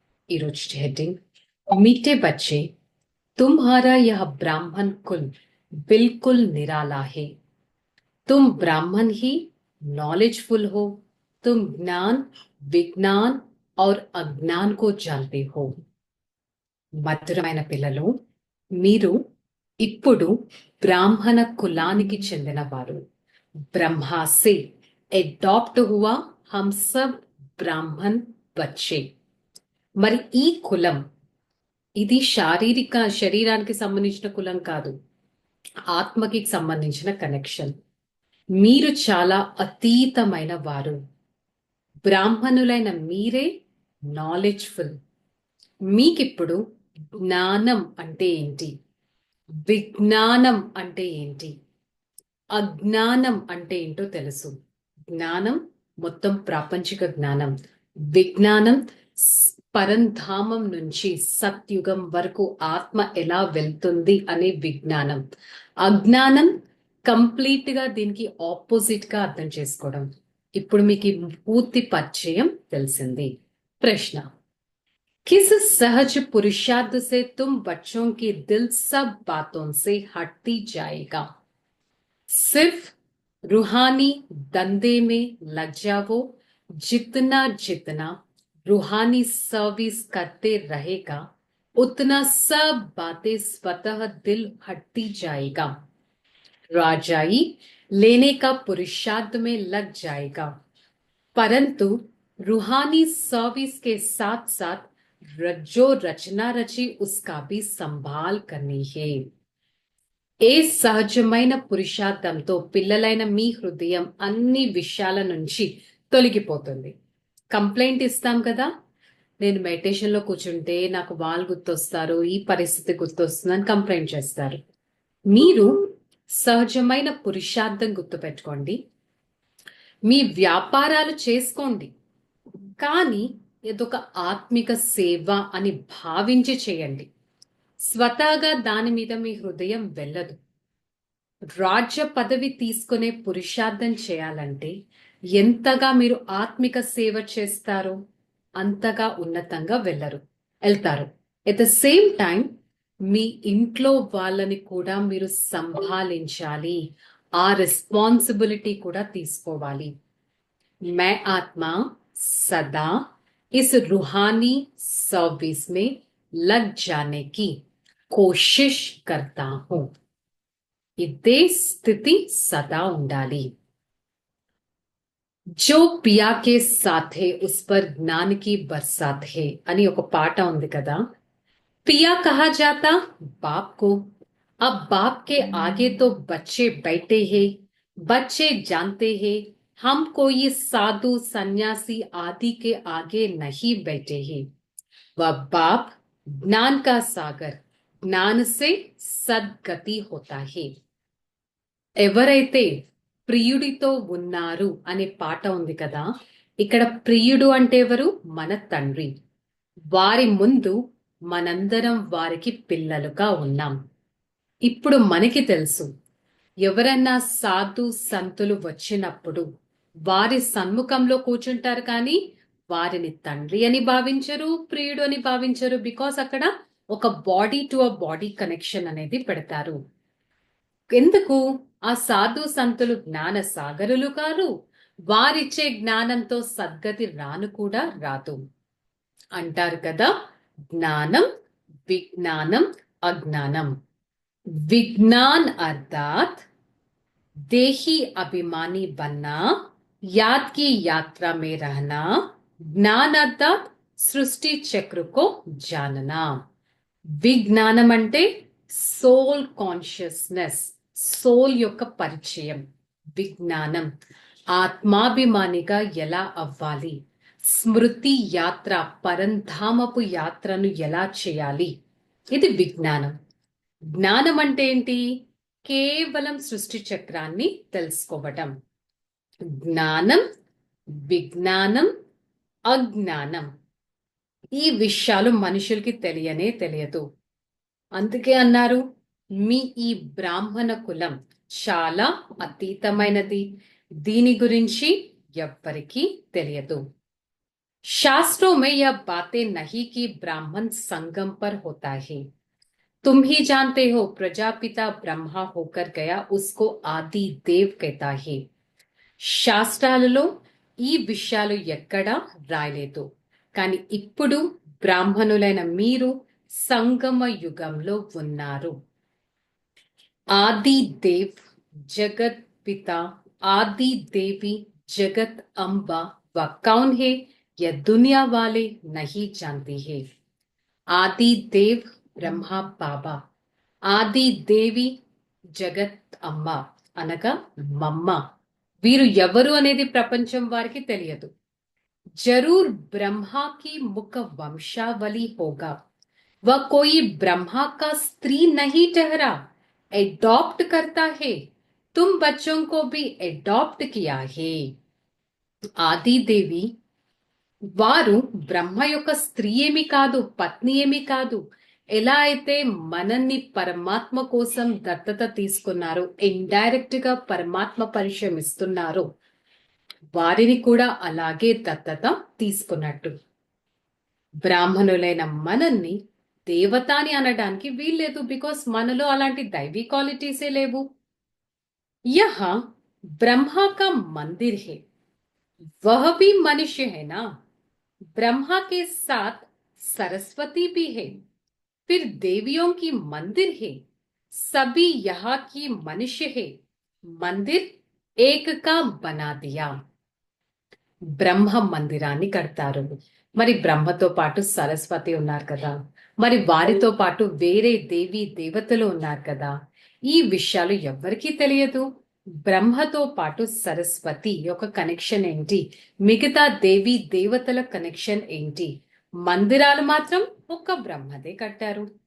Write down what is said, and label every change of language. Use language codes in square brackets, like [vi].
[te] ఈరోజు హెడ్డింగ్ [hi] मीठे बच्चे, तुम्हारा यह ब्राह्मण कुल बिल्कुल निराला है. तुम ब्राह्मण ही नॉलेजफुल हो. तुम ज्ञान, विज्ञान और अज्ञान को जानते हो. [te] మధురమైన పిల్లలు, మీరు ఇప్పుడు బ్రాహ్మణ కులానికి చెందినవారు. [hi] బ్రహ్మా సే అడాప్ట్ హువా హమ్ సబ్ బ్రాహ్మణ్ బచ్చే. [te] మరి ఈ కులం ఇది శరీరానికి సంబంధించిన కులం కాదు, ఆత్మకి సంబంధించిన కనెక్షన్. మీరు చాలా అతీతమైన వారు. బ్రాహ్మణులైన మీరే నాలెడ్జ్ఫుల్. మీకిప్పుడు జ్ఞానం అంటే ఏంటి, విజ్ఞానం అంటే ఏంటి, అజ్ఞానం అంటే ఏంటో తెలుసు. జ్ఞానం మొత్తం ప్రాపంచిక జ్ఞానం, విజ్ఞానం పరంధామం నుంచి సత్యుగం వరకు ఆత్మ ఎలా వెళ్తుంది అనే విజ్ఞానం. అజ్ఞానం కంప్లీట్ గా దీనికి ఆపోజిట్ గా అర్థం చేసుకోవడం. ఇప్పుడు మీకు ఈ పూర్తి పరిచయం తెలిసింది. [hi] ప్రశ్న: किस सहज पुरुषार्थ से तुम बच्चों की दिल सब बातों से हटती जाएगा? सिर्फ रूहानी धंधे में लग जाओ. जितना जितना रूहानी सर्विस करते रहेगा उतना सब बातें स्वतः दिल हटती जाएगा. राजाई लेने का पुरुषार्थ में लग जाएगा, परंतु रूहानी सर्विस के साथ साथ जो रचना रची उसका भी संभाल करनी है. [te] ఏ సహజమైన పురుషార్థంతో పిల్లలైన మీ హృదయం అన్ని విషయాల నుంచి తొలగిపోతుంది. కంప్లైంట్ ఇస్తాం కదా, నేను మెడిటేషన్ లో కూర్చుంటే నాకు వాళ్ళు గుర్తొస్తారు, ఈ పరిస్థితి గుర్తొస్తుందని కంప్లైంట్ చేస్తారు. మీరు సహజమైన పురుషార్థం గుర్తుపెట్టుకోండి. మీ వ్యాపారాలు చేసుకోండి, కానీ ఇదొక ఆత్మిక సేవ అని భావించి చేయండి. స్వతహాగా దాని మీద మీ హృదయం వెళ్ళదు. రాజ్య పదవి తీసుకునే పురుషార్థం చేయాలంటే ఎంతగా మీరు ఆత్మిక సేవ చేస్తారో అంతగా ఉన్నతంగా వెళ్తారు. ఎట్ ద సేమ్ టైం మీ ఇంట్లో వాళ్ళని కూడా మీరు సంభాలించాలి, ఆ రెస్పాన్సిబిలిటీ కూడా తీసుకోవాలి. [hi] मैं आत्मा सदा इस रूहानी सर्विस में लग जाने की कोशिश करता हूं. [te] ఇదే స్థితి సదా ఉండాలి. [hi] जो पिया के साथ है उस पर ज्ञान की बरसात है [te] అని ఒక పాట ఉంది కదా. [hi] पिया कहा जाता बाप को. अब बाप के आगे तो बच्चे बैठे हैं. बच्चे जानते हैं हम कोई साधु सन्यासी आदि के आगे नहीं बैठे हैं। वह बाप ज्ञान का सागर, ज्ञान से सद्गति होता है। [te] ఎవరైతే ప్రియుడితో ఉన్నారు అనే పాట ఉంది కదా, ఇక్కడ ప్రియుడు అంటే ఎవరు? మన తండ్రి. వారి ముందు మనందరం వారికి పిల్లలుగా ఉన్నాం. ఇప్పుడు మనకి తెలుసు, ఎవరన్నా సాధు సంతులు వచ్చినప్పుడు వారి సన్ముఖంలో కూర్చుంటారు, కానీ వారిని తండ్రి అని భావించరు, ప్రియుడు అని భావించరు. బికాస్ అక్కడ ఒక body to a body connection అనేది పెడతారు. ఎందుకు? ఆ సాధు సంతులు జ్ఞాన సాగరులు కారు, వారిచ్చే జ్ఞానంతో సద్గతి రాను కూడా రాదు. అంటారు కదా, జ్ఞానం విజ్ఞానం అజ్ఞానం. [hi] विज्ञान अर्थात देही अभिमानी बनना, याद की यात्रा में रहना. ज्ञान अर्थात सृष्टि चक्र को जानना. [te] విజ్ఞానం అంటే సోల్ కాన్షియస్నెస్, సోల్ యొక్క పరిచయం. విజ్ఞానం ఆత్మాభిమానిగా ఎలా అవ్వాలి, స్మృతి యాత్ర పరంధామపు యాత్రను ఎలా చేయాలి, ఇది విజ్ఞానం. జ్ఞానం అంటే ఏంటి? కేవలం సృష్టి చక్రాన్ని తెలుసుకోవటం. జ్ఞానం విజ్ఞానం అజ్ఞానం, ఈ విషయాలు మనుషులకి తెలియనే తెలియదు. అందుకే అన్నారు, మీ ఈ బ్రాహ్మణ కులం చాలా అతీతమైనది, దీని గురించి ఎవ్వరికీ తెలియదు. [hi] शास्त्रों में यह बातें नहीं कि ब्राह्मण संगम पर होता है. तुम ही जानते हो, प्रजापिता ब्रह्मा होकर गया, उसको आदि देव कहता है. [te] శాస్త్రాలలో ఈ విషయాలు ఎక్కడా రాయలేదు, కానీ ఇప్పుడు బ్రాహ్మణులైన మీరు సంగమ యుగంలో ఉన్నారు. [hi] ఆది దేవ్ జగత్ పిత, ఆది దేవి జగత్ అంబ వ కౌన్ హే, यह दुनिया वाले नहीं जानती है. [te] आदि देव ब्रह्मा बाबा, ఆది దేవి జగత్ అమ్మ అనగా మమ్మ, వీరు ఎవరు అనేది ప్రపంచం వారికి తెలియదు. [hi] जरूर ब्रह्मा की मुख वंशावली होगा, वह कोई ब्रह्मा का स्त्री नहीं ठहरा, एडॉप्ट करता है, तुम बच्चों को भी एडॉप्ट किया है. [te] ఆది దేవి వారు బ్రహ్మ యొక్క స్త్రీ ఏమి కాదు, పత్ని ఏమి కాదు. ఎలా అయితే మనల్ని పరమాత్మ కోసం దత్తత తీసుకున్నారో, ఇండైరెక్ట్ గా పరమాత్మ పరిచయం ఇస్తున్నారో, వారిని కూడా అలాగే దత్తత తీసుకున్నట్టు. బ్రాహ్మణులైన మనల్ని దేవత అని అనడానికి వీల్లేదు, బికాస్ మనలో అలాంటి దైవీ క్వాలిటీసే లేవు. [hi] యహ బ్రహ్మ కా మందిర్ హే, वह भी मनुष्य है ना. ब्रह्मा के साथ सरस्वती भी है, फिर देवियों की मंदिर है, सभी यहाँ की मनुष्य है, मंदिर एक का बना दिया. [te] బ్రహ్మ మందిరాన్ని కడతారు, మరి బ్రహ్మతో పాటు సరస్వతి ఉన్నారు కదా, మరి వారితో పాటు వేరే దేవి దేవతలు ఉన్నారు కదా. ఈ విషయాలు ఎవ్వరికీ తెలియదు. బ్రహ్మతో పాటు సరస్వతి యొక్క కనెక్షన్ ఏంటి, మిగతా దేవి దేవతల కనెక్షన్ ఏంటి, మందిరాలు మాత్రం ఒక్క బ్రహ్మదే కట్టారు.